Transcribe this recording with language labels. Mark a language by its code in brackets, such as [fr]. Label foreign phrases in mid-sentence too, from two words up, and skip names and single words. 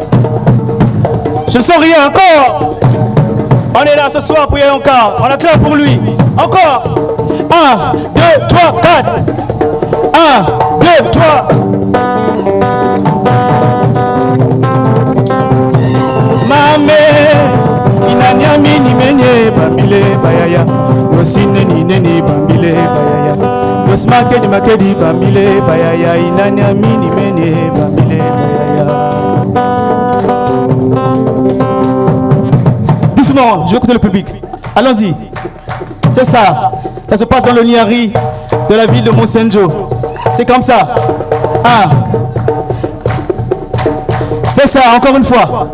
[fr] Je ne sens rien. Encore. On est là ce soir pour Yonka. On acclame pour lui. Encore. 1, 2, 3, 4. 1, 2, 3. [kg] Mame inanyami ni menye bambile bayaya yosine ni neni bambile bayaya yosmakedi makedi bambile bayaya inanyami ni menye bambile bayaya. [fr] Doucement, je vais écouter le public. Allons-y. C'est ça. Ça se passe dans le Niari de la ville de Monsenjo. C'est comme ça. 1. C'est ça, encore une fois.